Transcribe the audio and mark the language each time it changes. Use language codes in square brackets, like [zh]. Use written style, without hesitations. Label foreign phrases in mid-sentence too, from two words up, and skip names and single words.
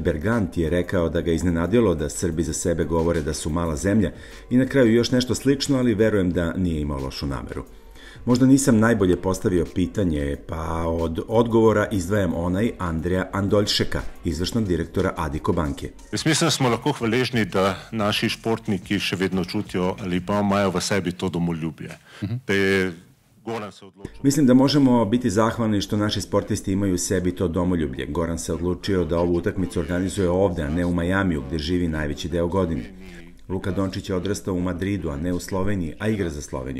[sr] Berganti je rekao da ga iznenadilo da Srbi za sebe govore da su mala zemlja i na kraju još nešto slično, ali verujem da nije imao lošu nameru. Možda nisam najbolje postavio pitanje, pa od odgovora izdvajam onaj Andreja Andoljšeka, izvršnog direktora Adiko banke. [sl] Mislim, da smo lahko hvaležni, da naši športniki še vedno čutijo ali pa imajo v sebi to domoljubje. [sr] Mislim da možemo biti zahvalni što naši sportisti imaju u sebi to domoljublje. Goran se odlučio da ovu utakmicu organizuje ovde, a ne u Majamiju, gde živi najveći deo godine. Luka Dončić je odrastao u Madridu, a ne u Sloveniji, a igra za Sloveniju.